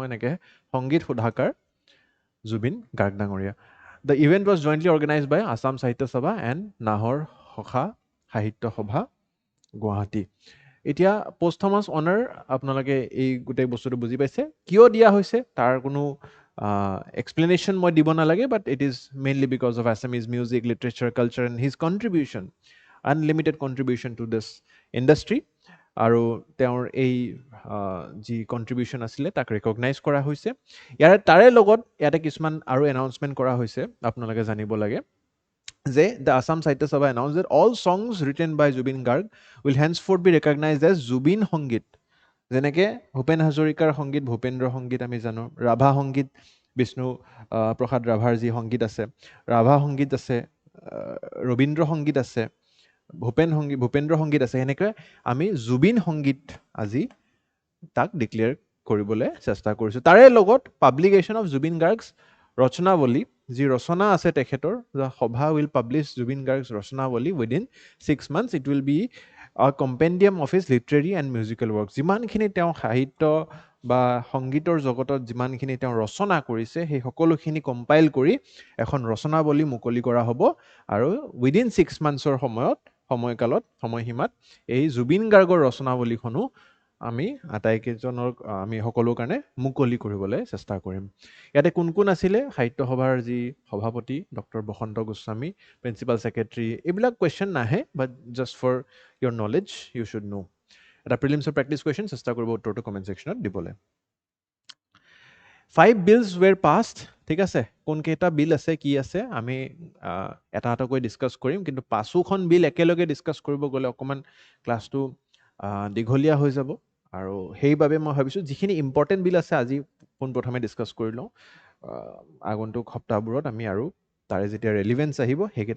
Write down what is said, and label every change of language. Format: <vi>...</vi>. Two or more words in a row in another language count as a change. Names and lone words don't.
<as>এনেকৈ সংগীত সুধাকাৰ জুবিন গাৰ্গ ডাঙৰীয়া</as> <en>the event was jointly organize by</en> <as>আছাম সাহিত্য সভা এণ্ড নাহৰ সখা সাহিত্য সভা গুৱাহাটী এতিয়া</as> <en>posthumous honour</en> <as>আপোনালোকে এই গোটেই বস্তুটো বুজি পাইছে কিয় দিয়া হৈছে তাৰ কোনো এক্সপ্লেনেশ্যন মই দিব নালাগে</as> <en>but it is mainly because of Assamese music literature culture and his contribution unlimited contribution to this industry</en> <as>আৰু তেওঁৰ এই যি কণ্ট্ৰিবিউশ্যন আছিলে তাক ৰেকগনাইজ কৰা হৈছে তাৰে লগত ইয়াতে কিছুমান আৰু এনাউন্সমেণ্ট কৰা হৈছে আপোনালোকে জানিব লাগে যে</as> <en>the Assam Sahitya Sabha announce that all songs written by Zubin Garg will henceforth be recognized as</en> <as>জুবিন সংগীত যেনেকৈ ভূপেন হাজৰিকাৰ সংগীত ভূপেন্দ্ৰ সংগীত আমি জানো ৰাভা সংগীত বিষ্ণু প্ৰসাদ ৰাভাৰ যি সংগীত আছে ৰাভা সংগীত আছে ৰবীন্দ্ৰ সংগীত আছে ভূপেন্দ্ৰ সংগীত আছে সেনেকৈ আমি জুবিন সংগীত আজি তাক ডিক্লেয়াৰ কৰিবলৈ চেষ্টা কৰিছোঁ তাৰে লগত</as> <en>publication of Zubin Garg's</en> <as>ৰচনাৱলী যি ৰচনা আছে তেখেতৰ সভা</as> <en>will publish Zubin Garg's ৰচনাৱলী within 6 months it will be compendium of his literary and musical work</en> <as>যিমানখিনি তেওঁ সাহিত্য বা সংগীতৰ জগতত যিমানখিনি তেওঁ ৰচনা কৰিছে সেই সকলোখিনি কম্পাইল কৰি এখন ৰচনাৱলী মুকলি কৰা হ'ব আৰু</as> <en>within 6 months</en> <as>ৰ সময়সীমাত এই জুবিন গাৰ্গৰ ৰচনাৱলীখনো আমি আটাইকেইজনৰ আমি সকলো কাৰণে মুকলি কৰিবলৈ চেষ্টা কৰিম ইয়াতে কোন কোন আছিলে সাহিত্য সভাৰ যি সভাপতি ডক্টৰ বসন্ত গোস্বামী</as> <en>principal secretary</en> <as>এইবিলাক কুৱেশ্যন নাহে</as> <en>but just for your knowledge you should know</en> <as>এটা</as> <en>prelimsৰ practice question</en> <as>চেষ্টা কৰিব উত্তৰটো</as> <en>comment sectionত</en> <as>দিবলৈ</as> <en>5 bills were passed</en> <as>ঠিক আছে কোনকেইটা বিল আছে কি আছে আমি এটা এটাকৈ ডিছকাছ কৰিম কিন্তু পাঁচোখন বিল একেলগে ডিছকাছ কৰিব গ'লে অকণমান ক্লাছটো দীঘলীয়া হৈ যাব আৰু সেইবাবে মই ভাবিছোঁ যিখিনি ইম্পৰ্টেণ্ট বিল আছে আজি পোনপ্ৰথমে ডিছকাছ কৰি লওঁ আগন্তুক সপ্তাহবোৰত আমি আৰু তাৰে যেতিয়া ৰেলিভেঞ্চ আহিব সেইকেইটা</as>